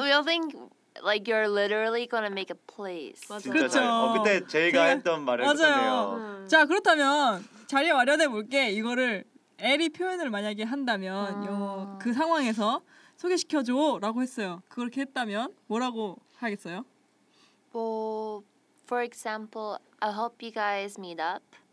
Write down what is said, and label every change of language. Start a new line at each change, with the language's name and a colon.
English: We'll think like you're literally gonna make a place.
Korean: 맞아요. 그렇죠. 그때 제이가 했던 말을 맞아요. 자, 그렇다면 자리 마련해 볼게. 이거를 에리 표현을 만약에 한다면 그 상황에서 소개시켜줘 라고 했어요. 그렇게 했다면 뭐라고 하겠어요?
English: 뭐 for example I hope you guys meet up.